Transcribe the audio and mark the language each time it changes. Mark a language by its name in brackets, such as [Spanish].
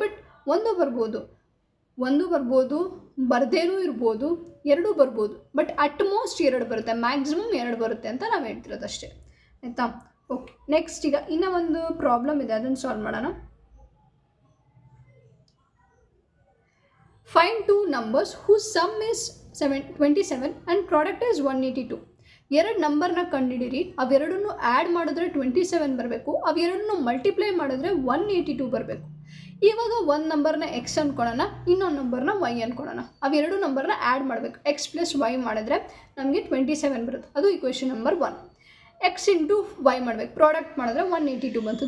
[Kannada] But ಒಂದು ಬರ್ಬೋದು, ಬರ್ದೇನೂ ಇರ್ಬೋದು, 2 ಬರ್ಬೋದು. ಬಟ್ ಅಟ್ ಮೋಸ್ಟ್ 2 ಬರುತ್ತೆ, ಮ್ಯಾಕ್ಸಿಮಮ್ 2 ಬರುತ್ತೆ ಅಂತ ನಾವು ಹೇಳ್ತಿರೋದು ಅಷ್ಟೇ, ಆಯಿತಾ. ಓಕೆ, ನೆಕ್ಸ್ಟ್ ಈಗ ಇನ್ನೂ ಒಂದು ಪ್ರಾಬ್ಲಮ್ ಇದೆ, ಅದನ್ನು ಸಾಲ್ವ್ ಮಾಡೋಣ. [English] Find 2 numbers whose sum is 27 and product is 182. [Kannada] 2 ನಂಬರ್ನ ಕಂಡುಹಿಡಿರಿ. ಅವೆರಡನ್ನು ಆ್ಯಡ್ ಮಾಡಿದ್ರೆ 27 ಬರಬೇಕು, ಅವೆರಡನ್ನು ಮಲ್ಟಿಪ್ಲೈ ಮಾಡಿದ್ರೆ 182 ಬರಬೇಕು. ಇವಾಗ ಒಂದು ನಂಬರ್ನ ಎಕ್ಸ್ ಅಂದ್ಕೊಳ್ಳೋಣ, ಇನ್ನೊಂದು ನಂಬರ್ನ ವೈ ಅಂದ್ಕೊಳ್ಳೋಣ. ಅವೆರಡು ನಂಬರ್ನ ಆ್ಯಡ್ ಮಾಡಬೇಕು. ಎಕ್ಸ್ ಪ್ಲಸ್ ವೈ ಮಾಡಿದ್ರೆ ನಮಗೆ 27 ಬರುತ್ತೆ. ಅದು equation number 1. X into Y ಮಾಡಬೇಕು, ಪ್ರಾಡಕ್ಟ್ ಮಾಡಿದ್ರೆ 182 ಬಂತು.